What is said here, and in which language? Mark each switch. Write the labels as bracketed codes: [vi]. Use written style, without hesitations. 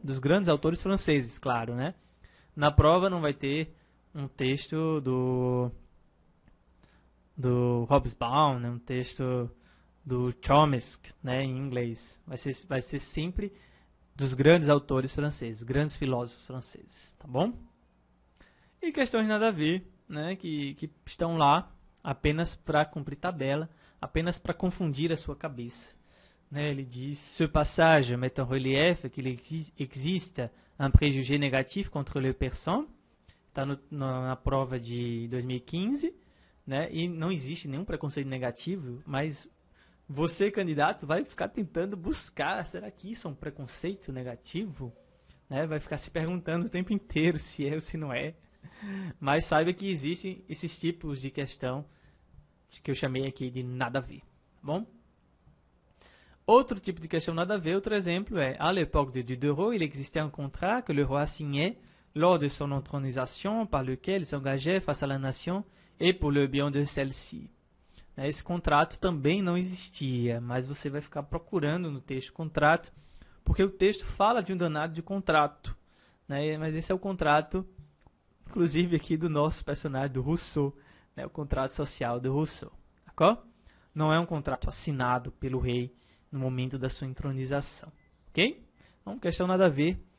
[pt] Dos grandes autores franceses, claro, né? Na prova não vai ter um texto do Hobsbawm, né? Um texto do Chomsky, né, em inglês. Vai ser sempre dos grandes autores franceses, grandes filósofos franceses, tá bom? E questões nada a ver, né, que estão lá apenas para cumprir tabela, apenas para confundir a sua cabeça. Né, ele diz: [fr] Ce passage met en relief qu'il existe un préjugé négatif contre les personnes. [pt] Está na prova de 2015, né, e não existe nenhum preconceito negativo, mas você, candidato, vai ficar tentando buscar: será que isso é um preconceito negativo? Né, vai ficar se perguntando o tempo inteiro se é ou se não é. Mas saiba que existem esses tipos de questão que eu chamei aqui de nada a ver, tá bom? Outro tipo de questão nada a ver, outro exemplo é: [fr] à l'époque de Diderot, il existait un contrat que le roi signait lors de son intronisation par lequel il s'engageait face à la nation et pour le bien de celle-ci. [pt] Esse contrato também não existia, mas você vai ficar procurando no texto contrato, porque o texto fala de um danado de contrato, né? Mas esse é o contrato, inclusive aqui do nosso personagem, do Rousseau, né? O contrato social do Rousseau, d'accord? Não é um contrato assinado pelo rei no momento da sua intronização, ok? Então, questão nada a ver,